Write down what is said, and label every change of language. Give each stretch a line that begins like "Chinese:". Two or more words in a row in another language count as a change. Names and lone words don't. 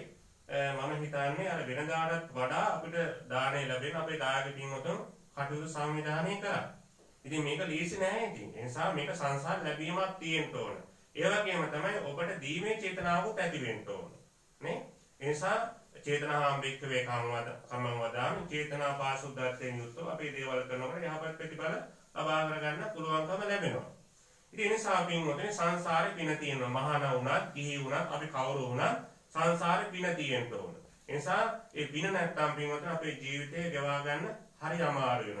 Sinhala: මම හිතන්නේ අර වෙනදාටත් වඩා අපිට දාණය ලැබෙන අපේ දායක පින්වතුන් කටයුතු සංවිධානය කරා. ඉතින් මේක ලීසි නෑ ඉතින්. ඒ නිසා මේක සංසාර ලැබීමක් තියෙන්න ඕන. ඒ වගේම තමයි ඔබට දීමේ චේතනාවකුත් ඇති වෙන්න ඕන. නේ? ඒ නිසා
Pali: චේතනාම් වික්කවේ කම්මං වදාමි
Sinhala: චේතනා පාසුද්ධත්වයෙන් යුක්තව අපේ දේවල් කරනකොට යහපත් ප්‍රතිඵල ලබා ගන්න පුළුවන්කම ලැබෙනවා. ඉතින් ඒ නිසා පින්වතුනි සංසාරේ පින තියෙනවා. මහාන වුණත්, ගිහි වුණත්, අපි කවුරු වුණත් සංසාරේ පින තියෙන්න ඕන. ඒ නිසා ඒ පින නැත්තම් පින්වතුනි අපේ ජීවිතය ගෙවා ගන්න හරි අමාරු වෙනවා.